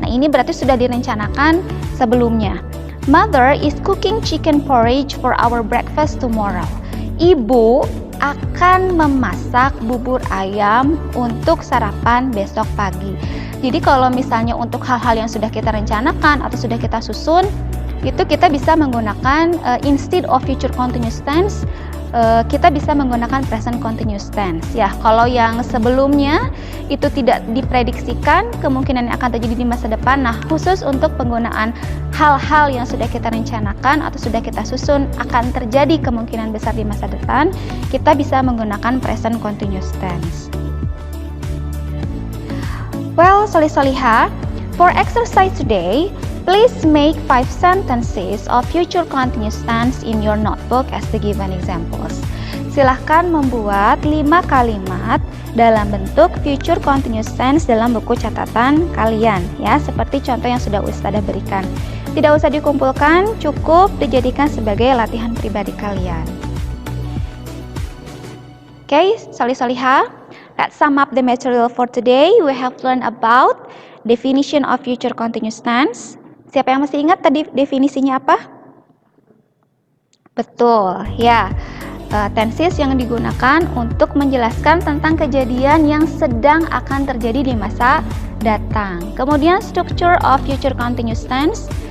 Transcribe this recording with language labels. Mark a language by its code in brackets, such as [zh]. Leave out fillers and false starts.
[id] Nah, ini berarti sudah direncanakan sebelumnya. [en] Mother is cooking chicken porridge for our breakfast tomorrow. [id] Ibu akan memasak bubur ayam untuk sarapan besok pagi. Jadi kalau misalnya untuk hal-hal yang sudah kita rencanakan atau sudah kita susun, itu kita bisa menggunakan [en] instead of [id] future continuous tense, kita bisa menggunakan present continuous tense. Ya, kalau yang sebelumnya itu tidak diprediksikan kemungkinan yang akan terjadi di masa depan. Nah, khusus untuk penggunaan hal-hal yang sudah kita rencanakan atau sudah kita susun akan terjadi kemungkinan besar di masa depan, kita bisa menggunakan present continuous tense. [en] Well, solih-solihah, for exercise today, please make 5 sentences of future continuous tense in your notebook as the given examples. [id] Silahkan membuat 5 kalimat dalam bentuk future continuous tense dalam buku catatan kalian, ya, seperti contoh yang sudah Ustadzah berikan. Tidak usah dikumpulkan, cukup dijadikan sebagai latihan pribadi kalian. [en] Okay, solih-solihah, let's sum up the material for today. We have learned about definition of future continuous tense. [id] Siapa yang masih ingat tadi definisinya apa? Betul, ya. Tenses yang digunakan untuk menjelaskan tentang kejadian yang sedang akan terjadi di masa datang. Kemudian [en] structure of future continuous tense.